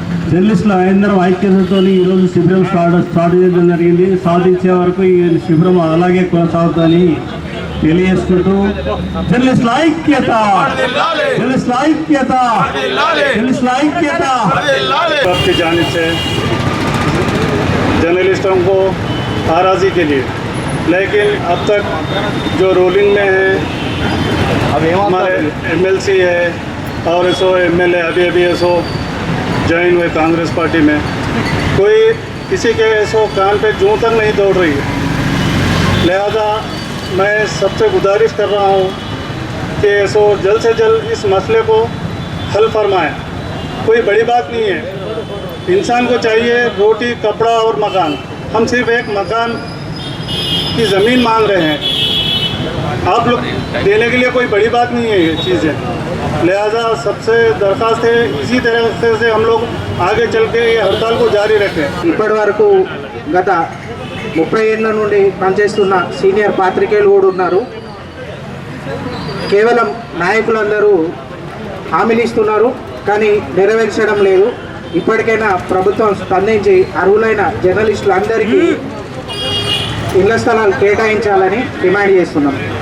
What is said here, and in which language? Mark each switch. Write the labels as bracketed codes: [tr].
[te] జర్నలిస్టుల అందరం ఐక్యతతో ఈరోజు శిబిరం స్టార్ట్ చేయడం జరిగింది. సాధించే వరకు ఈ శిబిరం అలాగే కొనసాగుతుందని తెలియజేసుకుంటూ జర్నలిస్టుల ఐక్యత, జర్నలిస్టుల ఐక్యత, జర్నలిస్టుల ఐక్యత. [hi] जाने से जर्नलिस्टों को नाराज़ी के लिए, लेकिन अब तक जो रूलिंग में है हमारे MLC है और ऐसो MLA अभी ऐसो ज्वाइन हुए कांग्रेस पार्टी में, कोई किसी के ऐसो कान पे जूं तक नहीं दौड़ रही है. लिहाजा मैं सबसे गुजारिश कर रहा हूँ कि ऐसो जल्द से जल्द इस मसले को हल फरमाएं. कोई बड़ी बात नहीं है. इंसान को चाहिए रोटी, कपड़ा और मकान. हम सिर्फ एक मकान की ज़मीन मांग रहे हैं. आप लोग देने के लिए कोई बड़ी बात नहीं है ये चीज़ें. लिहाजा सबसे दरख्वास्त है इसी तरह से हम लोग आगे चल के ये हड़ताल को जारी रखें. [te] ఇప్పటి వరకు గత 30 ఏళ్ల నుండి పనిచేస్తున్న సీనియర్ పాత్రికేయులు కూడా ఉన్నారు. కేవలం నాయకులందరూ హామీలు ఇస్తున్నారు కానీ నెరవేర్చడం లేదు. ఇప్పటికైనా ప్రభుత్వం స్పందించి అర్హులైన జర్నలిస్టులందరికీ ఇళ్ల స్థలాలు కేటాయించాలని డిమాండ్ చేస్తున్నాం.